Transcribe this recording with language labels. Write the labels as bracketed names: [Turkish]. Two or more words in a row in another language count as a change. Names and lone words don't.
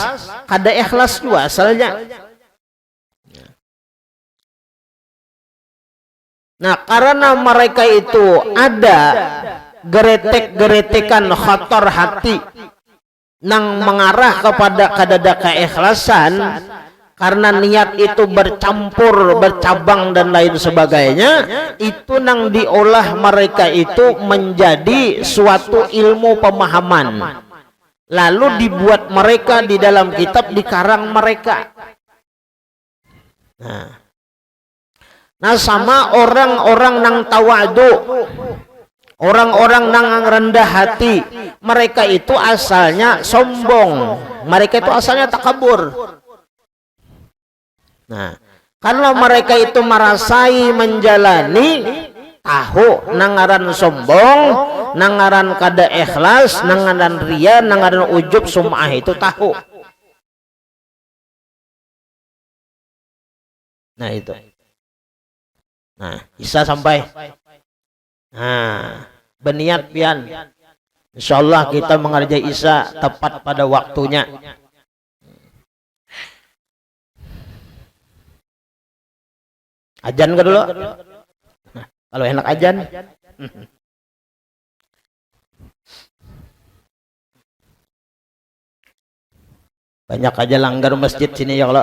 [Banjar] Kada ikhlas juga asalnya. Nah, karena mereka itu ada geretek-geretekan khotor hati nang mengarah kepada kadada keikhlasan, karena niat itu bercampur, bercabang dan lain sebagainya, itu nang diolah mereka itu menjadi suatu ilmu pemahaman, lalu dibuat mereka di dalam kitab, dikarang mereka. Nah, sama orang-orang nang tawadu, orang-orang nang rendah hati, mereka itu asalnya sombong, mereka itu asalnya takabur. Nah, kalau mereka itu merasai menjalani, tahu nangaran sombong, nangaran kada ikhlas, nangaran ria, nangaran ujub, sum'ah, itu tahu. Nah, itu. Nah, bisa sampai. Nah, berniat pian. Insyaallah kita mengerjai Isya tepat pada waktunya. Ajan ke dulu? Nah, kalau enak ajan. Banyak aja langgar masjid sini ya kalau.